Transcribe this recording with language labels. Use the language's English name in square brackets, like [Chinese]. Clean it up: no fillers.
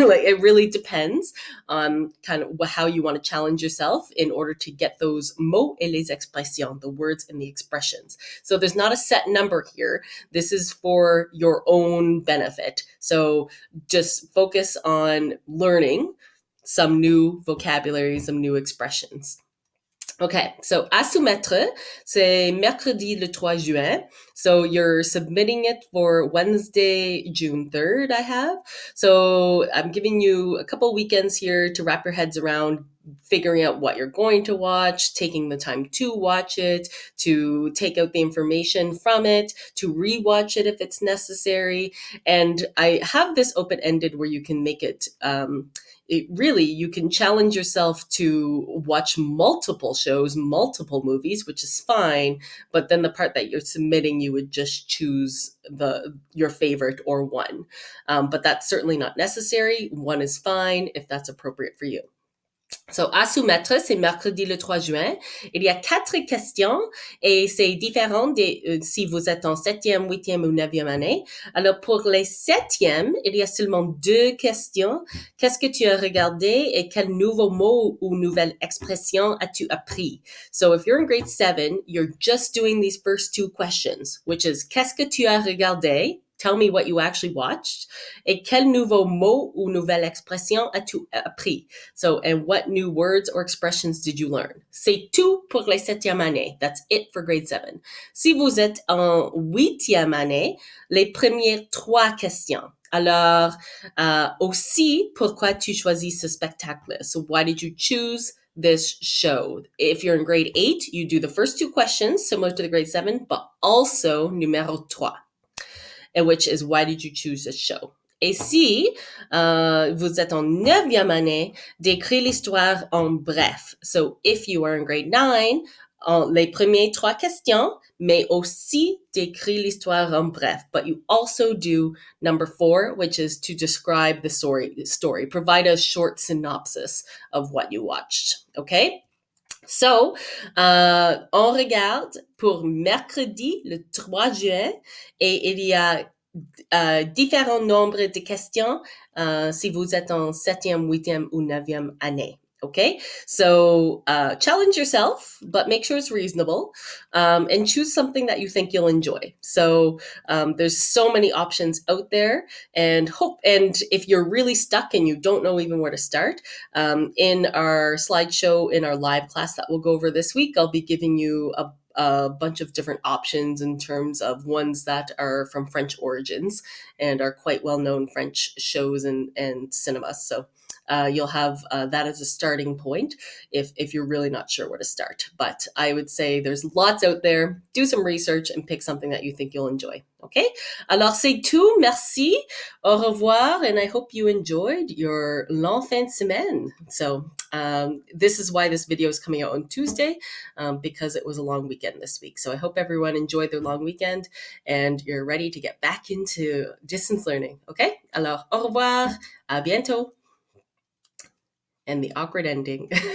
[English] Like it really depends on kind of how you want to challenge yourself in order to get those [French] mots et les expressions, [English] the words and the expressions. So there's not a set number here. This is for your own benefit. So just focus on learning some new vocabulary, some new expressions. [French] Okay, so à soumettre, c'est mercredi le 3 juin. [English] So you're submitting it for Wednesday, June 3rd, I have. So I'm giving you a couple weekends here to wrap your heads around figuring out what you're going to watch, taking the time to watch it, to take out the information from it, to rewatch it if it's necessary. And I have this open ended where you can make it, it really, you can challenge yourself to watch multiple shows, multiple movies, which is fine. But then the part that you're submitting, you would just choose your favorite or one. But that's certainly not necessary. One is fine if that's appropriate for you. [French] So, à soumettre, c'est mercredi le 3 juin. Il y a 4 questions et c'est différent si vous êtes en 7e, 8e ou 9e année. Alors, pour les 7e, il y a seulement 2 questions. Qu'est-ce que tu as regardé et quel nouveau mot ou nouvelle expression as-tu appris? [English] So, if you're in grade 7, you're just doing these first 2 questions, which is [French] qu'est-ce que tu as regardé? [English] Tell me what you actually watched. [French] Et quel nouveau mot ou nouvelle expression as-tu appris? [English] So, and what new words or expressions did you learn? [French] C'est tout pour les 7e année. [English] That's it for grade 7. [French] Si vous êtes en 8e année, les premières 3 questions. Alors, aussi, pourquoi tu choisis ce spectacle? [English] So, why did you choose this show? If you're in grade 8, you do the first 2 questions, similar to the grade 7, but also numéro 3. Which is why did you choose this show? [French] Et si vous êtes en 9e année, décris l'histoire en bref. [English] So if you are in grade 9, [French] les premières 3 questions, mais aussi décris l'histoire en bref. [English] But you also do number 4, which is to describe the story. Provide a short synopsis of what you watched. Okay? [French] So, on regarde pour mercredi, le 3 juin, et il y a différents nombres de questions si vous êtes en 7e, 8e ou 9e année. [English] Okay, so challenge yourself, but make sure it's reasonable, and choose something that you think you'll enjoy. So there's so many options out there, and if you're really stuck and you don't know even where to start, in our slideshow in our live class that we'll go over this week, I'll be giving you a bunch of different options in terms of ones that are from French origins and are quite well-known French shows and cinemas. So you'll have that as a starting point if you're really not sure where to start. But I would say there's lots out there. Do some research and pick something that you think you'll enjoy. [French] Okay? Alors c'est tout. Merci. Au revoir. [English] And I hope you enjoyed your long [French] fin de semaine. [English] So this is why this video is coming out on Tuesday, because it was a long weekend this week. So I hope everyone enjoyed their long weekend and you're ready to get back into distance learning. Okay? [French] Alors, au revoir. À bientôt. [English] And the awkward ending.